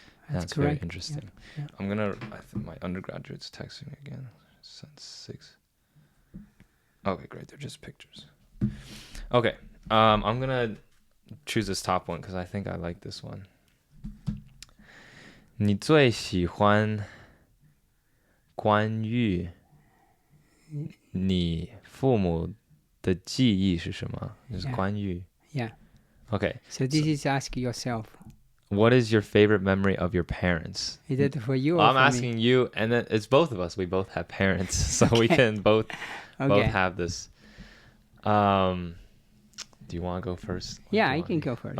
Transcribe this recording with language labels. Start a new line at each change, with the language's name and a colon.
English: That's very interesting. I think my undergraduate's texting me again. Since 6. Okay, great. They're just pictures. Okay, I'm gonna choose this top one because I think I like this one.
Chinese: 你最喜欢关于你父母的记忆是什么？就是关于。Okay.
English: So this is ask yourself. What is your favorite memory of your parents? Is it for you or I'm for asking me? you, and then it's both of us. We both have parents, so we can both have this. Do you want to go first? I can go first.